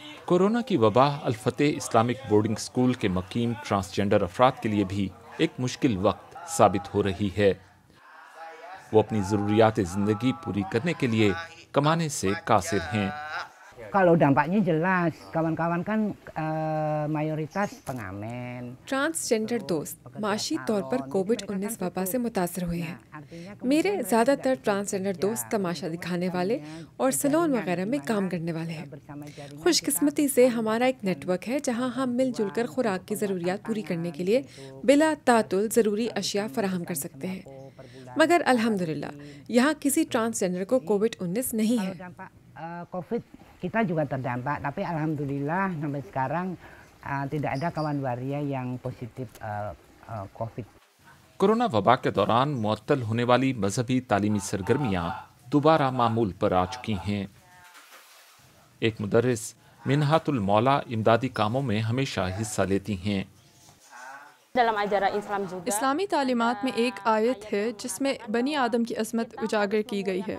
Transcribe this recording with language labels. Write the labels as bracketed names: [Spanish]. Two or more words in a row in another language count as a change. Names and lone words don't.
[Urdu] کورونا کی وبا الفتح اسلامک بورڈنگ اسکول کے مقیم ٹرانسجینڈر افراد کے لیے بھی ایک مشکل وقت ثابت ہو رہی ہے۔ وہ اپنی ضروریات زندگی پوری کرنے کے لیے کمانے سے قاصر ہیں۔ [Indonesian] Kalau dampaknya jelas, kawan-kawan kan mayoritas pengamen۔ [Urdu] ٹرانسجینڈر دوست معاشی طور پر کووڈ-19 وبا سے متاثر ہوئے ہیں۔ میرے زیادہ تر ٹرانسجینڈر دوست تماشا دکھانے والے اور سلون وغیرہ میں کام کرنے والے ہیں۔ خوش قسمتی سے ہمارا ایک نیٹ ورک ہے جہاں ہم مل جل کر خوراک کی ضروریات پوری کرنے کے لیے بلا تعطل ضروری اشیاء فراہم کر سکتے ہیں، مگر الحمدللہ یہاں کسی ٹرانسجینڈر کو کووڈ-19 نہیں ہے۔ [Indonesian] COVID kita juga terdampak, tapi alhamdulillah sampai sekarang tidak ada kawan waria yang positif COVID۔ [Urdu] کورونا وبا کے دوران معطل ہونے والی مذہبی تعلیمی سرگرمیاں دوبارہ معمول پر آ چکی ہیں۔ ایک مدرس منہات المولا امدادی کاموں میں ہمیشہ حصہ لیتی ہیں۔ اسلامی تعلیمات میں ایک آیت ہے جس میں بنی آدم کی عظمت اجاگر کی گئی ہے۔